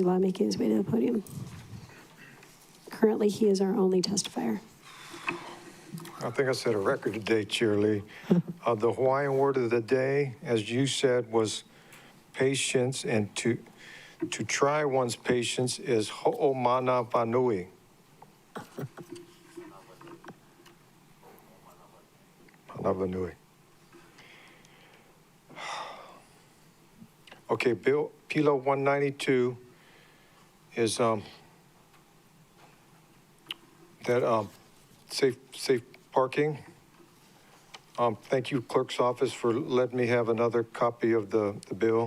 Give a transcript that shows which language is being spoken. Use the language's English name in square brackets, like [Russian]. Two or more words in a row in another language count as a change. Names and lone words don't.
[English] Law making his way to the podium. Currently, he is our only testifier. I think I set a record today, Chair Lee. The Hawaiian word of the day, as you said, was patience, and to try one's patience is [Hawaiian] ho'omana vanui. Mana vanui. [English] Okay, Bill Pila 192 is safe parking. Thank you, Clerk's Office, for letting me have another copy of the bill.